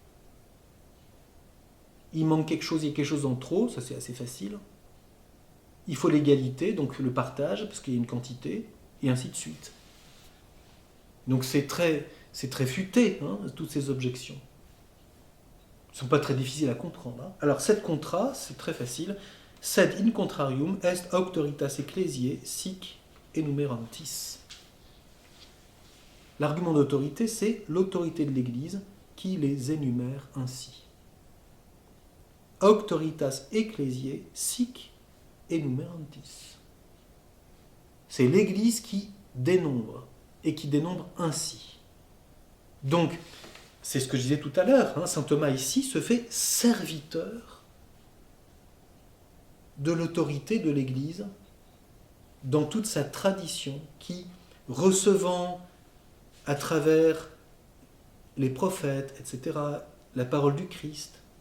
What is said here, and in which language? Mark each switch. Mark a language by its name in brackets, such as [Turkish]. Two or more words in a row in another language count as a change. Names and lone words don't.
[French] Il manque quelque chose, il y a quelque chose en trop, ça c'est assez facile. Il faut l'égalité, donc le partage, parce qu'il y a une quantité, et ainsi de suite. Donc c'est très futé, hein, toutes ces objections. Elles ne sont pas très difficiles à comprendre. Hein. Alors, cette contra, c'est très facile. [Latin] Sed in contrarium est auctoritas ecclesiae sic enumerantis. [French] L'argument d'autorité, c'est l'autorité de l'Église qui les énumère ainsi. [Latin] Auctoritas ecclesiae sic enumerantis. [French] C'est l'Église qui dénombre, et qui dénombre ainsi. Donc, c'est ce que je disais tout à l'heure, hein, saint Thomas ici se fait serviteur de l'autorité de l'Église dans toute sa tradition qui, recevant à travers les prophètes, etc., la parole du Christ,